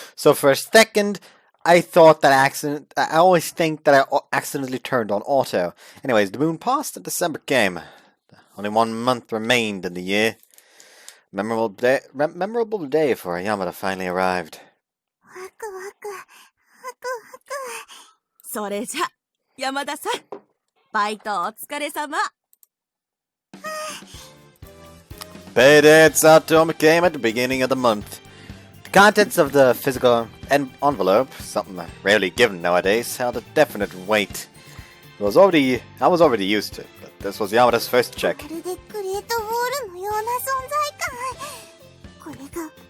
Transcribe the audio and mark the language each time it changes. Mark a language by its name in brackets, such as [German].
[English] So for a second, I thought that I always think that I accidentally turned on auto. Anyways, the moon passed and December came. Only 1 month remained in the year. Memorable day for Yamada finally arrived. [Japanese] ワクワク、ワクワク。それじゃ、山田さん、バイトお疲れ様。 [English] Payday at Satomi came at the beginning of the month. The contents of the physical envelope, something rarely given nowadays, held a definite weight. I was already used to it, but this was Yamada's first check. [Japanese] まるでグレートウォールのような存在感。これが